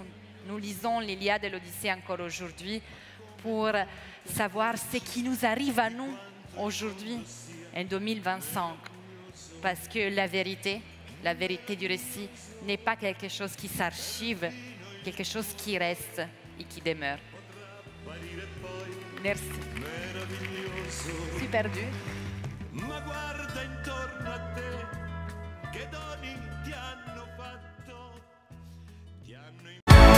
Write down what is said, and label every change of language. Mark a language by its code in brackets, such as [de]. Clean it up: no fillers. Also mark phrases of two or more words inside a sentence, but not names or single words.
[fr] Nous lisons l'Iliade et l'Odyssée encore aujourd'hui pour savoir ce qui nous arrive à nous aujourd'hui, en 2025. Parce que la vérité du récit n'est pas quelque chose qui s'archive, quelque chose qui reste et qui demeure. Merci. Super dur. [it] Ma guarda intorno a te, che doni ti hanno fatto.